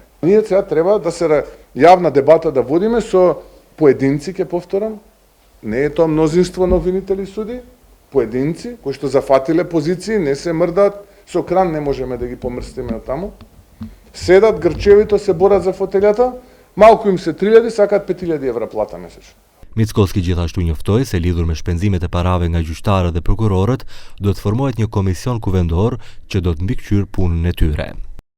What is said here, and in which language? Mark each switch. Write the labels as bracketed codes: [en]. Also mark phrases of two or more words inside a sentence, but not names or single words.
[mk] Ние сега треба да се јавна дебата да водиме со поединци, ќе повторам, не е тоа мнозинство на обвинители суди, поединци кои што зафатиле позиции, не се мрдаат, со кран не можеме да ги помрстиме од таму. Седат грчевито, се борат за фотелјата, малку им се 3.000, сакаат 5.000 евра плата месечно. [sq] Mickoski gjithashtu njoftoi se lidhur me shpenzimet e parave nga gjyqtarët dhe prokurorët, do të formohet një komision kuvendor që do të mbikëqyr punën e tyre.